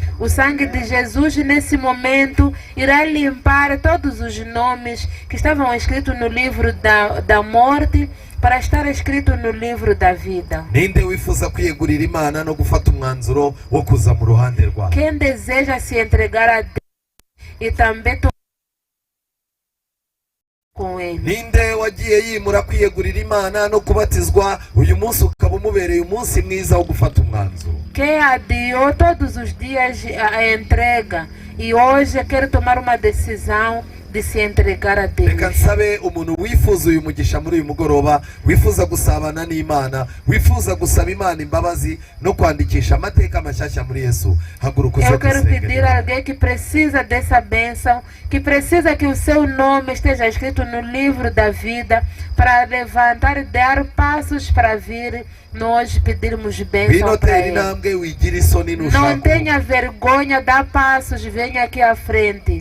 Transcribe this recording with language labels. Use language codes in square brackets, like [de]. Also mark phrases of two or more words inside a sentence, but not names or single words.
[pt] O sangue de Jesus nesse momento irá limpar todos os nomes que estavam escritos no livro da morte, para estar escrito no livro da vida. [rw] Ninde wifuza kwiyegurira Imana no gufata umwanzuro wo kuza mu ruhande rwawe? [pt] Quem deseja se entregar a Deus e também com Ele? [rw] Ninde wagiye yimura kwiyegurira Imana no kubatizwa uyu munsi ukaba umubereye umunsi mwiza wo gufata umwanzuro? [pt] Quem adiou todos os dias a entrega e hoje quer tomar uma decisão de se entregar a Deus. [rw] Reka nsabe umuntu wifuza uyu mugisha muri uyu mugoroba, wifuza gusabana n'Imana, wifuza gusaba Imana imbabazi no kwandikisha amateka mashyashya muri Yesu, haguruka uze [pt] Eu quero [rw] dusenge. [pt] pedir a alguém que precisa dessa bênção, que precisa que o seu nome esteja escrito no livro da vida, para levantar e dar passos para vir nós pedirmos bênção para Ele. Não tenha vergonha, dá passos, venha aqui à frente.